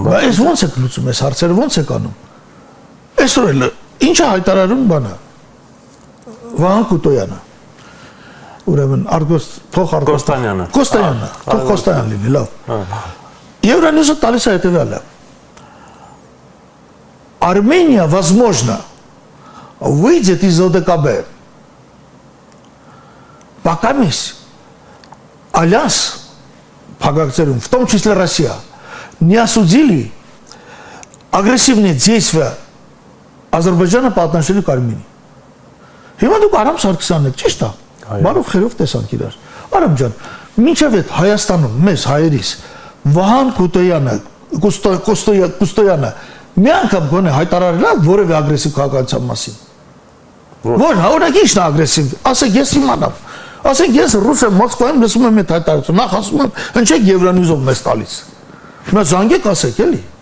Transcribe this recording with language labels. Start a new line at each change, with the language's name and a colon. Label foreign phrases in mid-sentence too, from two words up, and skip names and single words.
Armenian: բայց այս ո՞նց եք լուծում այս հարցերը, ո՞նց եք անում։ Այսօր էլ ի՞նչ է հայտարարում բանը։ Վահան Կուտոյանը։ Ուրեմն Կոստանյանը։ Թող Կոստանյան լինի, լավ։ Евроньюз տալիս է հետևյալը։
Russian: Армения, возможно, выйдет из ОДКБ. Пока Альянс, в том числе Россия, не осудили агрессивные действия Азербайджана по отношению к Армении.
Armenian: Հիմա դուք Արամ Սարգսյանն եք, ճիշտ է։ Բարով խերով տեսանք իրար։ Արամ ջան, մինչև այդ Հայաստանում մեզ հայերիս Վահան Կուստոյանը մի անգամ գոնե հայտարարել է որևէ ագրեսիվ քաղաքականության մասին։ Որ օրինակ ի՞նչն է ագրեսիվ։ Ասեք ես իմանամ։ Ասեք ես ռուս եմ Մոսկվայում լսում եմ այդ հայտարարությունը։ Նախ ասում եմ, ընչեք Евроньюzով մեզ տալիս։ Հիմա զանգեք ասեք էլի։